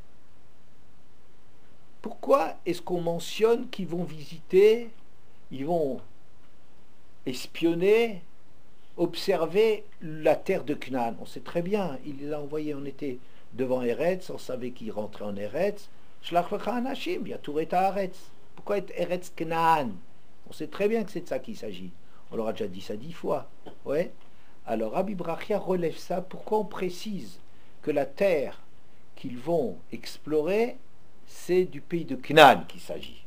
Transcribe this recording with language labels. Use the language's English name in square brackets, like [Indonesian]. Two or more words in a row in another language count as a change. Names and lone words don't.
[French] Pourquoi est-ce qu'on mentionne qu'ils vont visiter, ils vont espionner, observer la terre de Canaan? On sait très bien, il les a envoyés, on était devant Eretz, on savait qu'ils rentraient en Eretz. [Hebrew] שלח לך אנשים, ויתורו את הארץ. [French] Pourquoi être Eretz Canaan? On sait très bien que c'est de ça qu'il s'agit. On leur a déjà dit ça 10 fois. Ouais. Alors Rabbi Brachia relève ça. Pourquoi on précise que la terre qu'ils vont explorer, c'est du pays de Canaan qu'il s'agit?